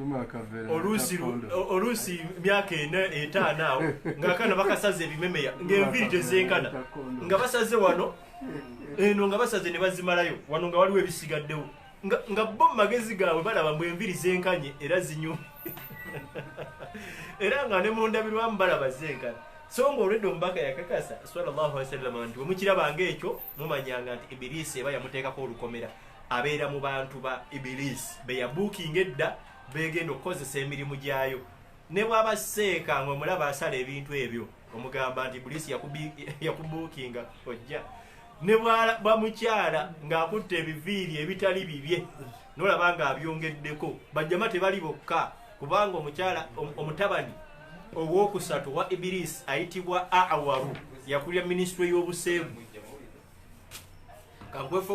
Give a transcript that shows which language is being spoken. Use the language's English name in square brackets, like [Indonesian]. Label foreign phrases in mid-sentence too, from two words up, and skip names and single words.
[Ganda] oluusi myaka 4-5 awo ng'akaana bakasaze ebimemeya ng'enviri tezenkana nga basaze wano eno nga basaze ne bazimalayo wano nga waliwo ebisigaddewo nga bo mu magezi gaabwe balaba mbw enviri zenkanye era zinyuma era nga ne mu ndabirwamu balaba zenkana so ng'olwedde omubaka yakakasa [Arabic] صلى الله عليه وسلم [Ganda] nti bwemukirabanga ekyo mumanyanga nti Iblis eba yamuteekako olukomera abeera mu bantu ba Iblis be yabuukinga edda begenda okukozesa emirimu gyayo ne bw'aba seeka ng'omulaba asala ebintu ebyo omugamba nti Iblis yakubuukinga ojja ne bwamukyala ng'akutte ebiviiri ebitali bibye nolaba nga abyongeddeko bajjama tebali bokka kubanga omukyala omutabani ow'okusatu wa Iblis ayitibwa Awaru yakulya minisitule y'obuseegu kankwe